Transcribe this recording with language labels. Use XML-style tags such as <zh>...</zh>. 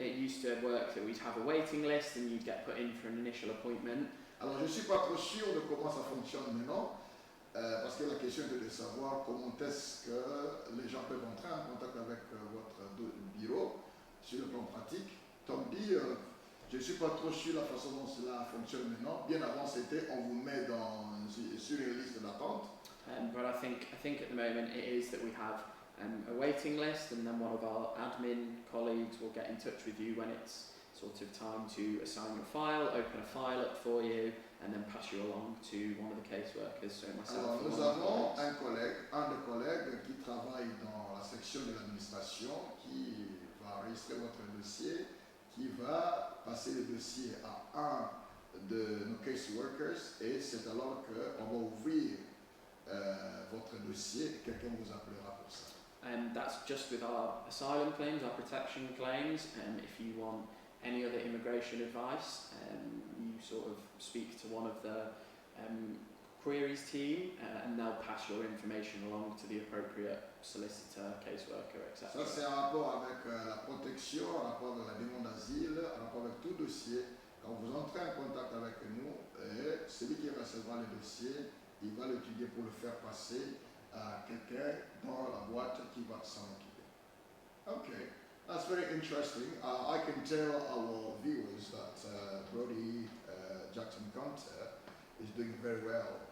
<en>It used to work that we'd have a waiting list and you'd get put in for an initial appointment.</en> <fr>Alors je ne suis pas trop sûr de comment ça fonctionne maintenant, parce que la question est de savoir comment est-ce que les gens peuvent entrer en contact avec votre bureau. sur le plan pratique. Tom dit, je ne suis pas trop sûr de la façon dont cela fonctionne maintenant. Bien avant, c'était on vous met sur une liste d'attente.</fr> <en>But I think at the moment it is that we have a waiting list, and then one of our admin colleagues will get in touch with you when it's sort of time to assign your file, open a file up for you, and then pass you along to one of the caseworkers. So myself. Alors, nous avons un des collègues qui travaille dans la section de l'administration, qui va enregistrer votre dossier, qui va passer le dossier à un de nos caseworkers, et c'est alors qu'on va ouvrir votre dossier et quelqu'un vous appellera pour ça. And that's just with our asylum claims, our protection claims. If you want any other immigration advice, you sort of speak to one of the queries team, and they'll pass your information along to the appropriate solicitor, caseworker, etc.</en> <fr>Ça, c'est un rapport avec la protection, un rapport avec la demande d'asile, un rapport avec tout dossier. Quand vous entrez en contact avec nous, celui qui recevra le dossier, il va l'étudier pour le faire passer à quelqu'un dans la boîte qui va s'en occuper.</fr> <en>Okay, that's very interesting. I can tell our viewers that Brody Jackson Counter is doing very well.</en>